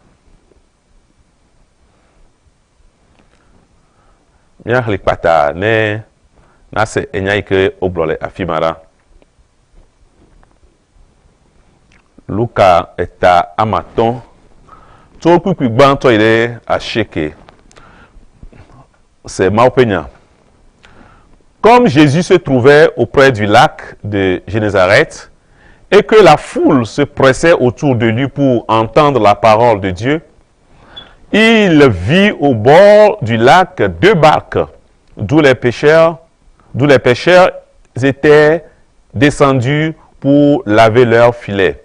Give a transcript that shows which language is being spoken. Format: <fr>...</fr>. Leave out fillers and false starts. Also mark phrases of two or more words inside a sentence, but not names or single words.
<ee>Mia xli kpata ne nase enya yi ke wogblɔ le afi ma la. Luka eta amatɔ̃. Tso kpikpi gbãtɔ yi ɖe asieke. C'est Mawu ƒe nya.</ee> <fr>Comme Jésus se trouvait auprès du lac de Génézareth et que la foule se pressait autour de lui pour entendre la parole de Dieu, il vit au bord du lac deux barques d'où les pêcheurs étaient descendus pour laver leurs filets.</fr>